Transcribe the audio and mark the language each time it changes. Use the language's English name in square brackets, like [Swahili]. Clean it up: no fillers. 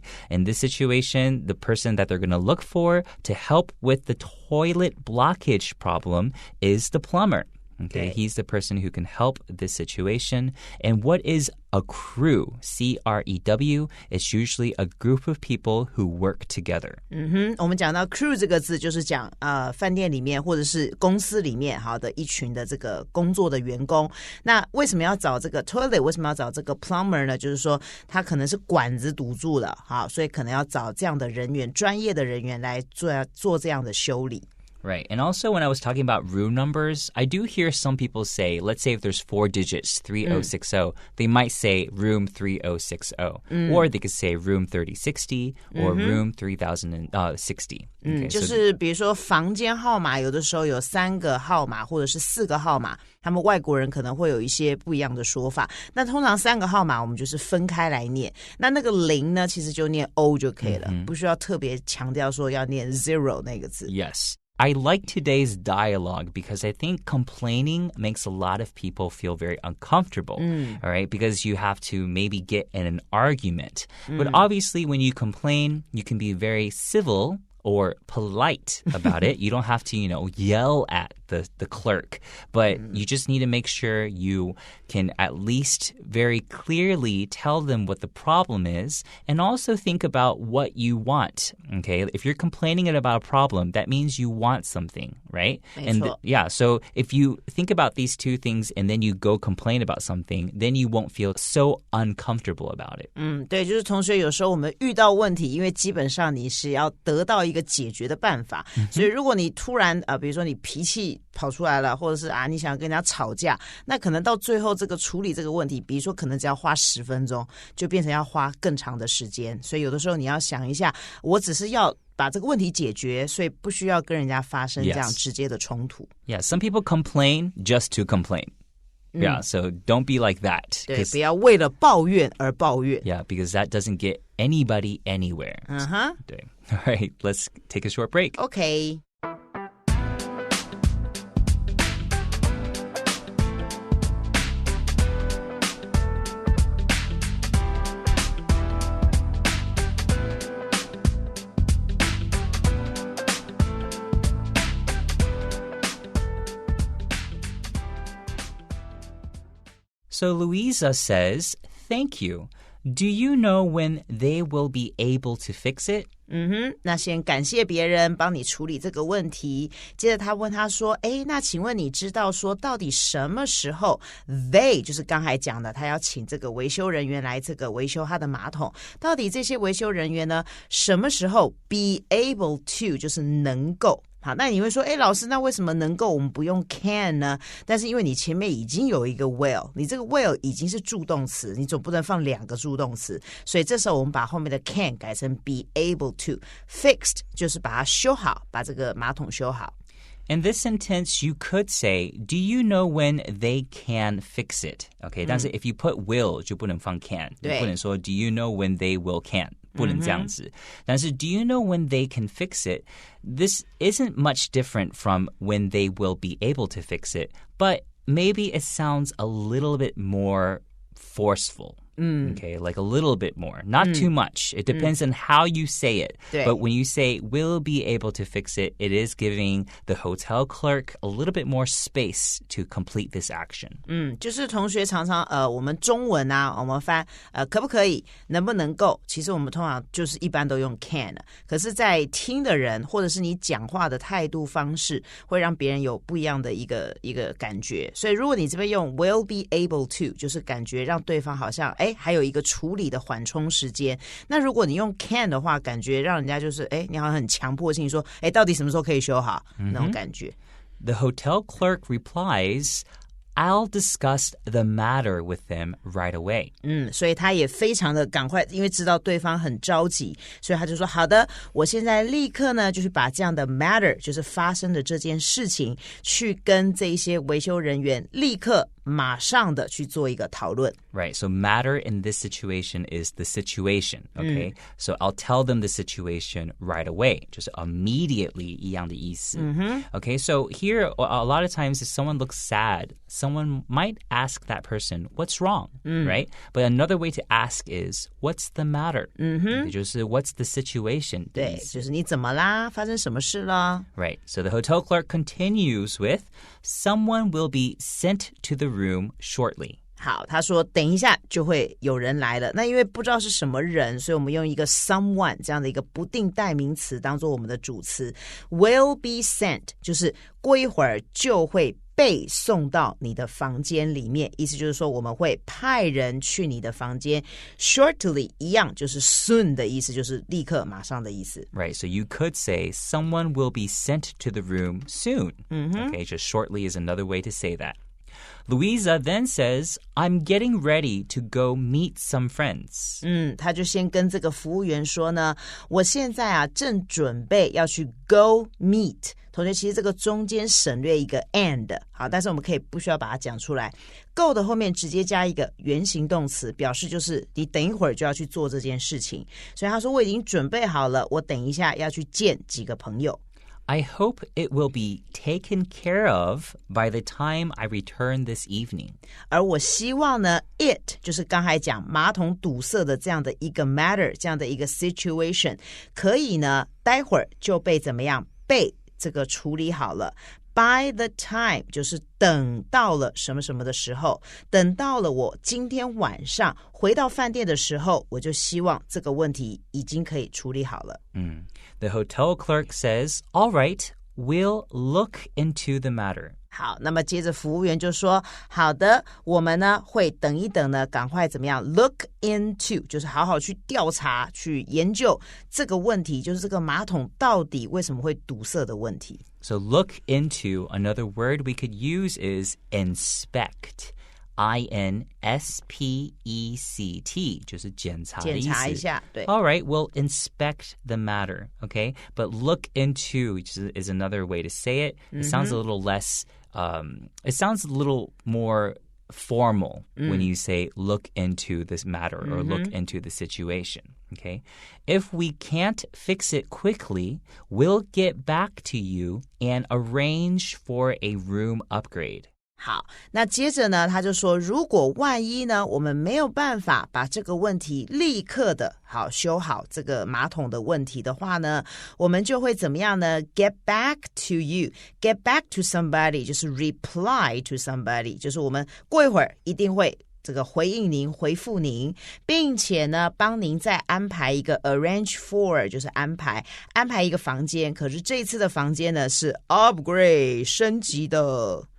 [English] In this situation, the person that they're going to look for to help with the toilet blockage problem is the plumber. Okay, he's the person who can help this situation. And what is a crew? C-R-E-W. It's usually a group of people who work together. [Chinese] 我们讲到 crew 这个字，就是讲饭店里面或者是公司里面好的一群的这个工作的员工。那为什么要找这个 toilet？ 为什么要找这个 plumber 呢？就是说他可能是管子堵住了，好，所以可能要找这样的人员，专业的人员来做这样的修理。 [English] Right. And also when I was talking about room numbers, I do hear some people say, let's say if there's 4 digits, 3060, they might say room 3060. Or they could say room 3060 or room 3060. Okay, [Chinese] 就是比如说房间号码有的时候有3个号码或者是4个号码，他们外国人可能会有一些不一样的说法。那通常3个号码我们就是分开来念，那个0呢其实就念 O 就可以了，不需要特别强调说要念 zero 那个字。 [English] Yes.I like today's dialogue because I think complaining makes a lot of people feel very uncomfortable, all right? Because you have to maybe get in an argument. But obviously, when you complain, you can be very civil or polite about it. You don't have to, yell at the clerk. But you just need to make sure you can at least very clearly tell them what the problem is and also think about what you want, okay? If you're complaining about a problem, that means you want something, right? So if you think about these two things and then you go complain about something, then you won't feel so uncomfortable about it. [Chinese] 对，就是同学有时候我们遇到问题，因为基本上你是要得到一个解决的办法，所以如果你突然比如说你脾气跑出来了，或者是你想跟人家吵架，那可能到最后这个处理这个问题，比如说可能只要花10分钟，就变成要花更长的时间。所以有的时候你要想一下，我只是要把这个问题解决，所以不需要跟人家发生这样直接的冲突。 [English] Yeah, some people complain just to complain.Yeah, so don't be like that. [Chinese] 对，不要为了抱怨而抱怨。 [English] Yeah, because that doesn't get anybody anywhere. [Chinese] 对。 [English] All right, let's take a short break. Okay. So Louisa says, thank you. Do you know when they will be able to fix it? [Chinese] 那先感谢别人帮你处理这个问题。接着他问他说，那请问你知道说到底什么时候 they 就是刚才讲的，他要请这个维修人员来这个维修他的马桶，到底这些维修人员呢什么时候 be able to 就是能够。好，那你会说，老师，那为什么能够我们不用 can 呢？但是因为你前面已经有一个 will， 你这个 will 已经是助动词，你总不能放2个助动词，所以这时候我们把后面的 can 改成 be able to。 Fixed 就是把它修好，把这个马桶修好。 [English] In this sentence, you could say, do you know when they can fix it? Okay, [Chinese] 但是 [English] if you put will [Chinese] 就不能放 [English] can， [Chinese] 你不能说 [English] do you know when they will can， [Chinese] 不能这样子。 [English] 但是 do you know when they can fix it? This isn't much different from when they will be able to fix it, but maybe it sounds a little bit more forceful.Okay, like a little bit more, not too much. It depends on how you say it. But when you say will be able to fix it, it is giving the hotel clerk a little bit more space to complete this action. [Chinese] 就是同学常常我们中文啊，我们翻可不可以，能不能够，其实我们通常就是一般都用 can， 可是在听的人或者是你讲话的态度方式会让别人有不一样的一个感觉，所以如果你这边用 will be able to， 就是感觉让对方好像还有一个处理的缓冲时间。那如果你用 can 的话，感觉让人家就是你好像很强迫性说到底什么时候可以修好，那种感觉。 [English] The hotel clerk replies, I'll discuss the matter with them right away. [Chinese] 所以他也非常的赶快，因为知道对方很着急，所以他就说好的，我现在立刻呢就是把这样的 matter 就是发生的这件事情去跟这一些维修人员立刻马上的去做一个讨论。 [English] Right, so matter in this situation is the situation, okay? So I'll tell them the situation right away, [Chinese] 就是 [English] immediately [Chinese] 一样的意思。 [English] Okay, so here a lot of times if someone looks sad, someone might ask that person, what's wrong, right? But another way to ask is, what's the matter? [Chinese] 也就是 [English] what's the situation? [Chinese] 对，就是你怎么啦？发生什么事了？ [English] Right, so the hotel clerk continues with, someone will be sent to the room shortly. [Chinese] 好，他说等一下就会有人来了。那因为不知道是什么人，所以我们用一个 someone 这样的一个不定代名词当做我们的主词。 will be sent 就是过一会儿就会被送到你的房间里面，意思就是说我们会派人去你的房间。 Shortly 一样就是 soon 的意思，就是立刻马上的意思。 [English] Right, so you could say someone will be sent to the room soon. Okay, just shortly is another way to say that.Louisa then says, I'm getting ready to go meet some friends. [Chinese] 他就先跟这个服务员说呢，我现在啊正准备要去 go meet。同学，其实这个中间省略一个 and， 好，但是我们可以不需要把它讲出来。 go 的后面直接加一个原形动词，表示就是你等一会儿就要去做这件事情。所以他说我已经准备好了，我等一下要去见几个朋友。 [English] I hope it will be taken care of by the time I return this evening. [Chinese] 而我希望呢 it 就是刚才讲马桶堵塞的这样的一个 matter， 这样的一个 situation 可以呢待会儿就被怎么样被这个处理好了。 By the time 就是等到了什么什么的时候，等到了我今天晚上回到饭店的时候，我就希望这个问题已经可以处理好了。 [English] The hotel clerk says, all right, we'll look into the matter. [Chinese] 好，那么接着服务员就说，好的，我们呢会等一等呢，赶快怎么样 look into 就是好好去调查去研究这个问题，就是这个马桶到底为什么会堵塞的问题。 [English] So look into, another word we could use is inspect. [Chinese] I-N-S-P-E-C-T 就是检查的意思。检查一下，对。 [English] All right, we'll inspect the matter, okay? But look into is another way to say it. It sounds a little less, it sounds a little more formal when you say look into this matter or look into the situation, okay? If we can't fix it quickly, we'll get back to you and arrange for a room upgrade. [Chinese] 好，那接着呢他就说，如果万一呢我们没有办法把这个问题立刻的好修好这个马桶的问题的话呢，我们就会怎么样呢 get back to you。 [English] get back to somebody [Chinese] 就是 [English] reply to somebody， [Chinese] 就是我们过一会儿一定会这个回应您回复您，并且呢帮您再安排一个 arrange for 就是安排一个房间，可是这次的房间呢是 upgrade 升级的。